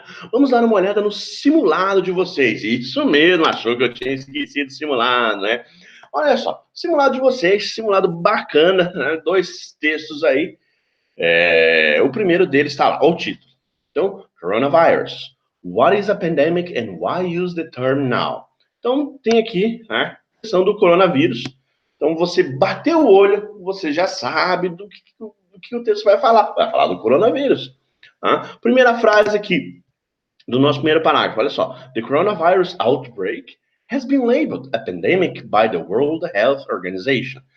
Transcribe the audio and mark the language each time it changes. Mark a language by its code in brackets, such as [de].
[pt] Vamos dar uma olhada no simulado de vocês. Isso mesmo, achou que eu tinha esquecido o simulado, né? Olha só, simulado de vocês, simulado bacana, né? 2 textos aí. O primeiro deles está lá, o título. Então, Coronavirus. [en] What is a pandemic and why use the term now? [pt] Então, tem aqui, né, a questão do coronavírus. Então, você bateu o olho, você já sabe do que o texto vai falar. Vai falar do coronavírus. Tá? Primeira frase aqui do nosso primeiro parágrafo, olha só. [en] The coronavirus outbreak has been labeled a pandemic by the World Health Organization.